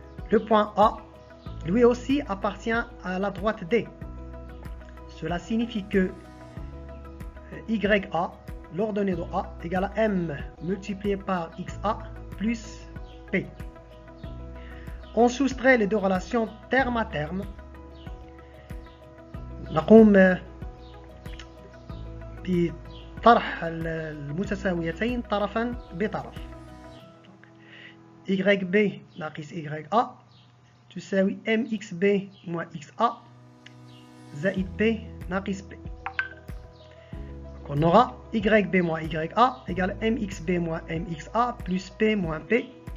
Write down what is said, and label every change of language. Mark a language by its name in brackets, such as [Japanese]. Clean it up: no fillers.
[French] Le point A, lui aussi, appartient à la droite D. Cela signifie que YA, l'ordonnée de A, égale à M multiplié par XA plus P. On soustrait les deux relations terme à terme. [Arabic] نقوم بطرح المتساويتين طرفا بطرف. YB ناقص YA تساوي MXB moins XA زائد P ناقص P. [French] On aura YB moins YA égale MXB moins MXA plus P moins P.